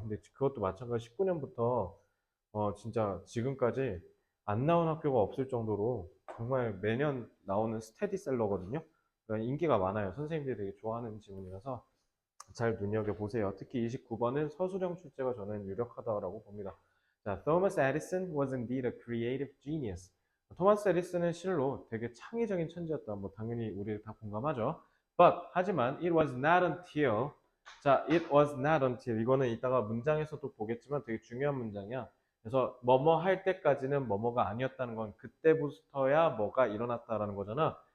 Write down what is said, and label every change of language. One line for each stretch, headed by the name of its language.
Korean: 근데 그것도 마찬가지 19년부터 진짜 지금까지 안 나온 학교가 없을 정도로 정말 매년 나오는 스테디셀러거든요. 그러니까 인기가 많아요. 선생님들이 되게 좋아하는 지문이라서 잘 눈여겨보세요. 특히 29번은 서술형 출제가 저는 유력하다고 봅니다.
English: 자, Thomas Edison was indeed a creative genius.
Korean: 토마스 에디슨은 실로 되게 창의적인 천재였다. 뭐 당연히 우리 다 공감하죠. 하지만
English: it was not until
Korean: 자, it was not until 이거는 이따가 문장에서도 보겠지만 되게 중요한 문장이야. 그래서 뭐뭐 할 때까지는 뭐뭐가 아니었다는 건 그때부터야 뭐가 일어났다라는 거잖아.